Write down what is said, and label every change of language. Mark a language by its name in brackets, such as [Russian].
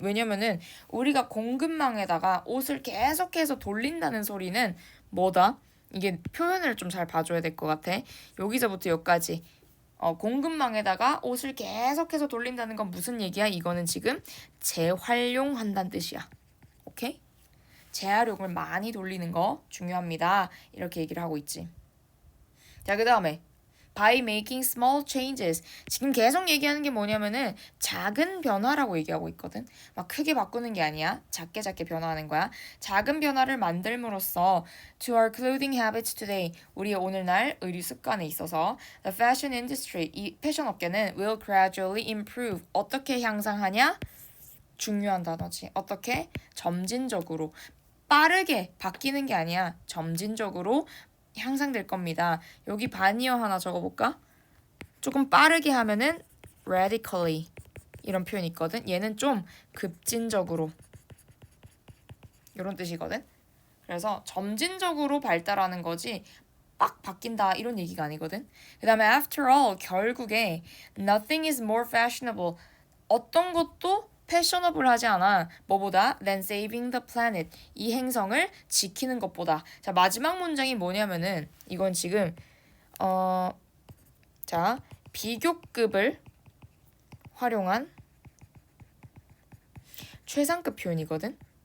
[Korean] 왜냐면은 우리가 공급망에다가 옷을 계속해서 돌린다는 소리는 뭐다? 이게 표현을 좀 잘 봐줘야 될 것 같아. 여기서부터 여기까지 공급망에다가 옷을 계속해서 돌린다는 건 무슨 얘기야? 이거는 지금 재활용한다는 뜻이야. 오케이? 재활용을 많이 돌리는 거 중요합니다. 이렇게 얘기를 하고 있지. 자, 그 다음에 [English] by making small changes. [Korean] 지금 계속 얘기하는 게 뭐냐면은 작은 변화라고 얘기하고 있거든. 막 크게 바꾸는 게 아니야. 작게 작게 변화하는 거야. 작은 변화를 만들므로써 [English] to our clothing habits today. [Korean] 우리의 오늘날 의류 습관에 있어서 [English] the fashion industry. [Korean] 이 패션 업계는 [English] will gradually improve. [Korean] 어떻게 향상하냐? 중요한 단어지. 어떻게? 점진적으로. 빠르게 바뀌는 게 아니야. 점진적으로 향상될 겁니다. 여기 반이어 하나 적어볼까? 조금 빠르게 하면은 radically 이런 표현이 있거든. 얘는 좀 급진적으로 이런 뜻이거든. 그래서 점진적으로 발달하는 거지 빡 바뀐다 이런 얘기가 아니거든. 그 다음에 [English] after all [Korean] 결국에 [English] nothing is more fashionable. [Korean] 어떤 것도 패셔너블하지 않아. 뭐보다 [English] than saving the planet. [Korean] 이 행성을 지키는 것보다. 자, 마지막 문장이 뭐냐면은 이건 지금 자, 비교급을 활용한 최상급 표현이거든.